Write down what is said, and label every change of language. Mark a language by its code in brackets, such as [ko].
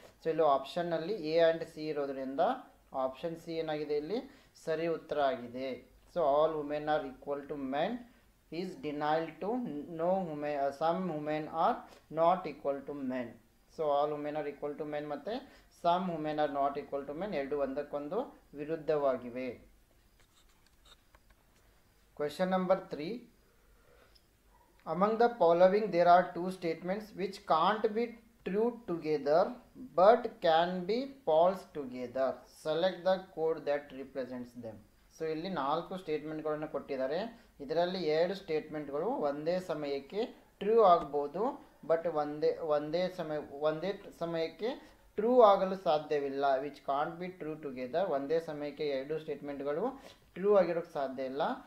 [kn] So ಇಲ್ಲಿ ಆಪ್ಷನ್ನಲ್ಲಿ A and C ಇರೋದ್ರಿಂದ option C ಏನಾಗಿದೆ ಇಲ್ಲಿ ಸರಿ ಉತ್ತರ ಆಗಿದೆ. [en] So all women are equal to men is denied to some women are not equal to men. So all women are equal to men ಮತ್ತು some women are not equal to men [kn] ಎರಡು ಒಂದಕ್ಕೊಂದು ವಿರುದ್ಧವಾಗಿವೆ. [en] Question number 3, among the following there are 2 statements which can't be true together but can be false together. Select the code that represents them. [kn] So ಇಲ್ಲಿ 4 ಸ್ಟೇಟ್ಮೆಂಟ್ಗಳನ್ನು ಕೊಟ್ಟಿದ್ದಾರೆ. ಇದರಲ್ಲಿ 2 ಸ್ಟೇಟ್ಮೆಂಟ್ಗಳು ಒಂದೇ ಸಮಯಕ್ಕೆ true ಆಗ್ಬೋದು, but ಒಂದೇ ಸಮಯಕ್ಕೆ ಟ್ರೂ ಆಗಲು ಸಾಧ್ಯವಿಲ್ಲ. [en] which can't be true together, [kn] ಒಂದೇ ಸಮಯಕ್ಕೆ 2 ಸ್ಟೇಟ್ಮೆಂಟ್ಗಳು ಟ್ರೂ ಆಗಿರೋಕ್ಕೆ ಸಾಧ್ಯ ಇಲ್ಲ.